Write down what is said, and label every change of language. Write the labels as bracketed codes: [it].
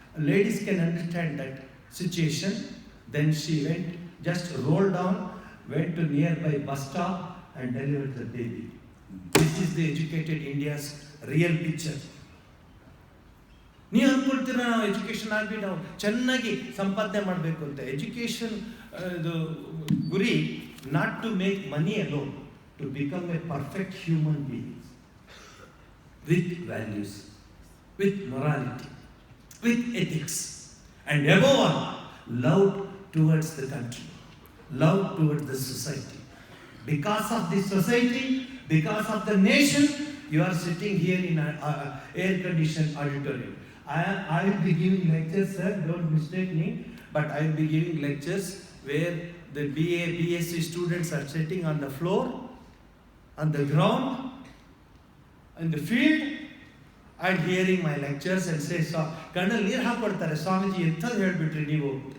[en] Ladies can understand that situation. Then she just rolled down, went to nearby bus stop and delivered the baby. This is the educated India's real picture. [kn] ನೀವು ಅಂದ್ಕೊಳ್ತೀರ ನಾವು education ಆಗಿ ನಾವು ಚೆನ್ನಾಗಿ ಸಂಪಾದನೆ ಮಾಡಬೇಕು ಅಂತ. Education ಇದು ಗುರಿ [en] Not to make money alone, to become a perfect human being with values, with morality, with ethics, and above all love towards the country, love towards the society. Because of this society, because of the nation, you are sitting here in an air-conditioned auditorium. I will be giving lectures, sir, don't mistake me, but I will be giving lectures where the BA, BSc students are sitting on the floor, on the ground, in the field, and hearing my lectures and say, [kn] ಕಣ್ಣಲ್ಲಿ ನೀರು ಹಾಕ್ಕೊಡ್ತಾರೆ, ಸ್ವಾಮೀಜಿ ಎಂಥದ್ದು ಹೇಳ್ಬಿಟ್ರಿ ನೀವು.